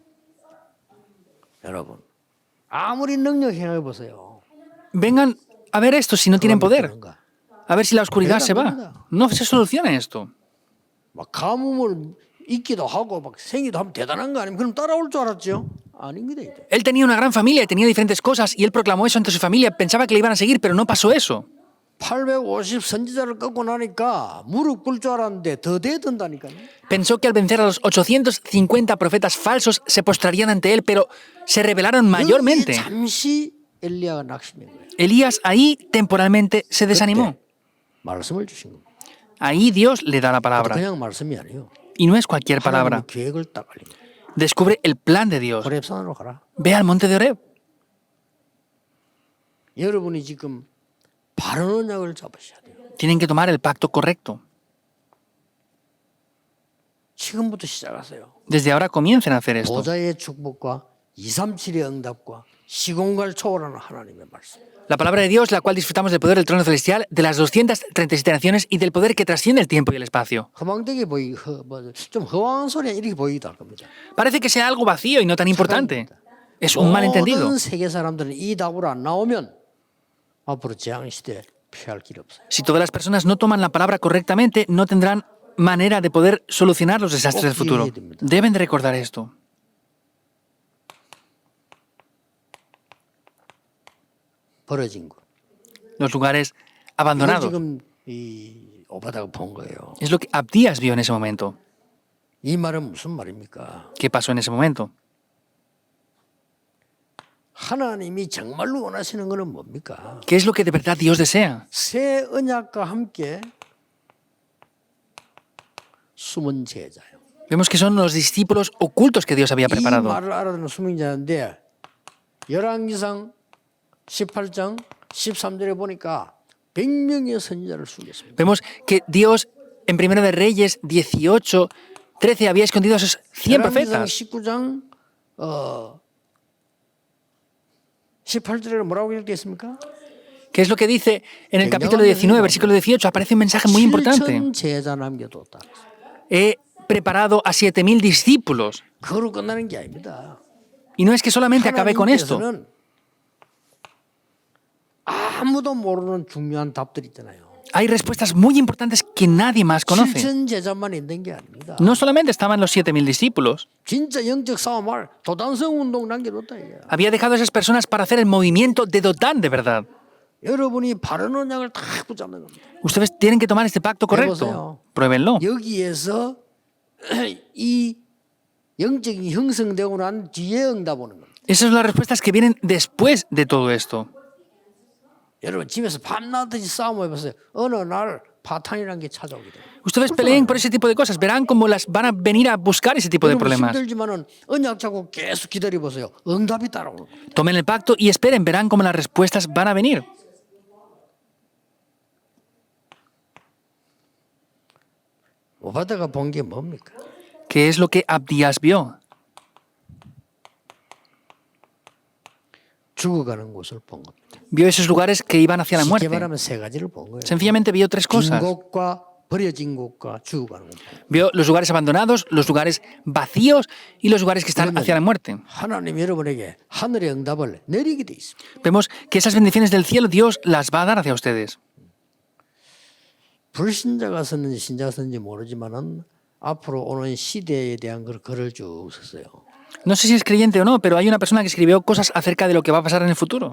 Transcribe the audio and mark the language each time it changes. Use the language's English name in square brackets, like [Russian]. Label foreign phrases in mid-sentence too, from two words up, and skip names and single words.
[Korean] 여러분 아무리 능력 행해 보세요. [Spanish] Vengan a ver esto si no tienen poder. [Korean] 그런가? [Spanish] A ver si la oscuridad se va. No se soluciona esto. [Korean] 막 가뭄을 잊기도 하고 막 생기도 하면 대단한 거 아니면 그럼 따라올 줄 알았죠? 아닙니다. 이제. [Spanish] Él tenía una gran familia y tenía diferentes cosas y él proclamó eso ante su familia. Pensaba que le iban a seguir, pero no pasó eso. [Korean] 850 선지자를 꺾고 나니까 무릎 꿇을 줄 알았는데 더 대든다니까요. [Spanish] Pensó que al vencer a los 850 profetas falsos se postrarían ante él, pero se rebelaron [Korean] 여기 [Spanish] mayormente. [Korean] 잠시 엘리야가 낙심한 거예요. [Spanish] Elías ahí temporalmente se desanimó. [Korean] 말씀을 주신 겁니다. [Spanish] Ahí Dios le da la palabra. [Korean] 그냥 말씀이 아니에요. [Spanish] Y no es cualquier palabra. [Korean] 하나님의 계획을 딱 알립니다. [Spanish] Descubre el plan de Dios. [Korean] 호렙산으로 가라. [Spanish] Ve al monte de Horeb. [Korean] 여러분이 지금 바른 언약을 잡으셔야 돼요. [Spanish] Tienen que tomar el pacto correcto. [Korean] 지금부터 시작하세요. [Spanish] Desde ahora comiencen a hacer esto. [Korean] 보좌의 축복과 237의 응답과 시공간을 초월하는 하나님의 말씀. [Spanish] La palabra de Dios, la cual disfrutamos del poder del trono celestial, de las 237 naciones y del poder que trasciende el tiempo y el espacio. [Korean] 허망되게 좀 허황한 소리 이렇게 보이기도 할 겁니다. [Spanish] Parece que sea algo vacío y no tan importante. Es un malentendido. [Korean] 모든 세계 사람들은 이 답으로 안 나오면 앞으로 재앙 시대 피할 길이 없어요. [Spanish] Si todas las personas no toman la palabra correctamente, no tendrán manera de poder solucionar los desastres del futuro. Deben de recordar esto. [Korean] 벌어진 거. [Spanish] Los lugares [Korean] 이걸 [Spanish] abandonados. [Korean] 지금 이 오바다가 본 거예요. [Spanish] Es lo que Abdías vio en ese momento. [Korean] 이 말은 무슨 말입니까? [Spanish] ¿Qué pasó en ese momento? [Korean] 하나님이 정말로 원하시는 것은 뭡니까? [Spanish] ¿Qué es lo que de verdad Dios desea? [Korean] 새 언약과 함께 숨은 제자요. [Spanish] Vemos que son los discípulos ocultos que Dios había [Korean] 이 [Spanish] preparado. [Korean] 말을 알아듣는 숨은 자인데 열왕기상 18장 13절에 보니까 100명의 선지자를 숨겼습니다. [Spanish] Vemos que Dios en Primero de Reyes 18, 13 había escondido a esos 100 [Korean] 열왕기상 [Spanish] profetas. [Korean] 19장 18절에 뭐라고 읽게 있습니까? [Spanish] ¿Qué es lo que dice en el capítulo 19, versículo 18? Aparece un mensaje muy importante. [Korean] 7천 제자 남겨뒀다. [Spanish] He preparado a 7,000 discípulos. [Korean] 그거로 끝나는 게 아닙니다. [Spanish] Y no es que solamente acabe con esto. [Korean] 하나님께서는 아무도 모르는 중요한 답들이 있잖아요. [Spanish] Hay respuestas muy importantes que nadie más conoce. [Korean] 7천 제자만 있는 게 아닙니다. [Spanish] No solamente estaban los 7,000 discípulos, [Korean] 진짜 영적 싸움을 도단성 운동 남겨뒀다 이게. [Spanish] había dejado a esas personas para hacer el movimiento de Dotán de verdad. [Korean] 여러분이 바른 언약을 다 붙잡는 겁니다. [Spanish] Ustedes tienen que tomar este pacto correcto. [Korean] 해보세요. [Spanish] Pruébenlo. [Korean] 여기에서 이 영적인 형성되고 난 뒤에 응답 오는 겁니다. [Spanish] Esas son las respuestas que vienen después de todo esto. [Korean] 여러분 집에서 밤낮없이 싸움 해보세요. 어느 날 파탄이라는 게 찾아오게 돼요. [Spanish] Ustedes peleen por ese tipo de cosas, verán cómo las van a venir a buscar ese tipo de [Korean] 여러분 [Spanish] problemas. [Korean] 힘들지만은 언약 잡고 계속 기다려 보세요. 응답이 따라오는 거예요. [Spanish] Tomen el pacto y esperen, verán cómo las respuestas van a venir. [Korean] 오바다가 본 게 뭡니까? [Spanish] ¿Qué es lo que Abdías vio? [Korean] 죽어가는 곳을 본 겁니다. [Spanish] Vio esos lugares que iban hacia la [Korean] 쉽게 [Spanish] muerte. [Korean] 말하면 세 가지를 본 거예요. [Spanish] Sencillamente vio tres [Korean] 빈 [Spanish] cosas. [Korean] 곳과 버려진 곳과 죽어가는 곳. [Spanish] Vio los lugares abandonados, los lugares vacíos y los lugares que están hacia la muerte. [Korean] 하나님 여러분에게 하늘의 응답을 내리게 돼 있습니다. [Spanish] Vemos que esas bendiciones del cielo Dios las va a dar hacia ustedes. [Korean] 불신자가 썼는지 신자가 썼는지 모르지만은 앞으로 오는 시대에 대한 걸 글을 쭉 썼어요. [Spanish] No sé si es creyente o no, pero hay una persona que escribió cosas acerca de lo que va a pasar en el futuro.